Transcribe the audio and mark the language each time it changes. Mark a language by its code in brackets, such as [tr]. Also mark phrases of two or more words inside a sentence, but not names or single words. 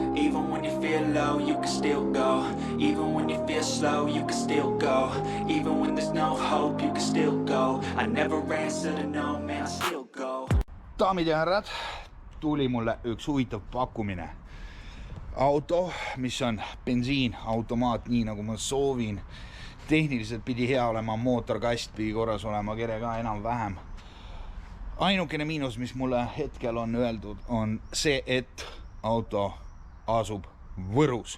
[en] Even when you feel low, you can still go. Even when you feel slow, you can still go. Even when there's no hope, you can still go. I never answer to no, man, I still go. [et] Daamid ja härrad, tuli mulle üks huvitav pakkumine. Auto, mis on bensiinautomaat, nii nagu ma soovin. Tehniliselt pidi hea olema, mootorkast pidi korras olema, kere ka enam-vähem. Ainukene miinus, mis mulle hetkel on öeldud, on see, et auto asub Võrus.